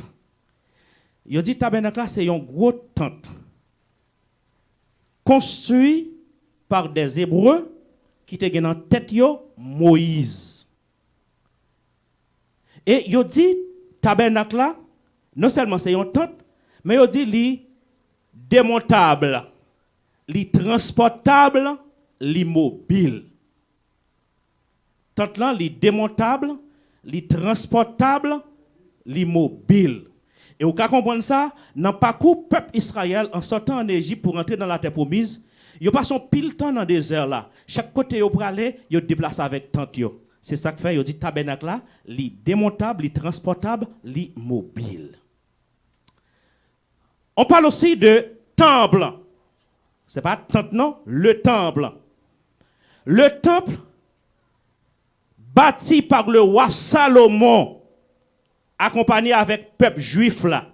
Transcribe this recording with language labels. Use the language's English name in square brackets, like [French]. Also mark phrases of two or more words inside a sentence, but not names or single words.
[French] Il dit tabernacle là, c'est un gros tente construit par des Hébreux qui étaient dans tête Moïse. Et il dit tabernacle là, non seulement c'est une tente, mais il dit li démontable, li transportable, li mobile. Tente là, li démontable, li transportable, li mobile. Et vous pouvez comprendre ça, dans le parcours peuple Israël en sortant en Égypte pour entrer dans la terre promise, ils passent pile temps dans le désert là. Chaque côté où pour aller, ils déplacent avec tente. C'est ça que fait, ils dit tabernacle là, li démontable, li transportable, li mobile. On parle aussi de temple. C'est pas tente non, le temple. Le temple bâti par le roi Salomon, accompagné avec le peuple juif là.